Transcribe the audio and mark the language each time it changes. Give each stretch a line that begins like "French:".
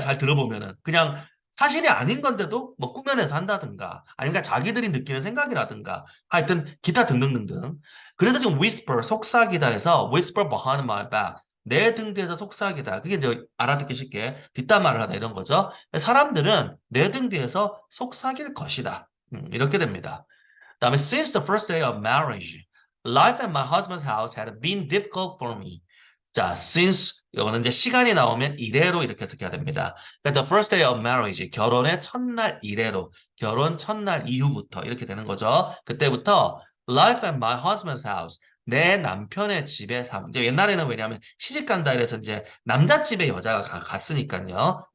Korean: 잘 들어보면은 그냥 사실이 아닌 건데도 뭐 꾸며내서 한다든가 아니면 자기들이 느끼는 생각이라든가 하여튼 기타 등등등등. 그래서 지금 whisper 속삭이다 해서 whisper behind my back 내 등 뒤에서 속삭이다. 그게 이제 알아듣기 쉽게 뒷담화를 하다 이런 거죠. 사람들은 내 등 뒤에서 속삭일 것이다. 이렇게 됩니다. 그다음에
English: since the first day of marriage, life at my husband's house had been difficult for me.
Korean: 자, since 이거는 이제 시간이 나오면 이래로 이렇게 해석해야 됩니다. 그러니까
English: the first day of marriage,
Korean: 결혼의 첫날 이래로, 결혼 첫날 이후부터 이렇게 되는 거죠. 그때부터
English: life at my husband's house,
Korean: 내 남편의 집에 삶. 이제 옛날에는 왜냐하면 시집 간다 이래서 이제 남자 집에 여자가 갔으니까요.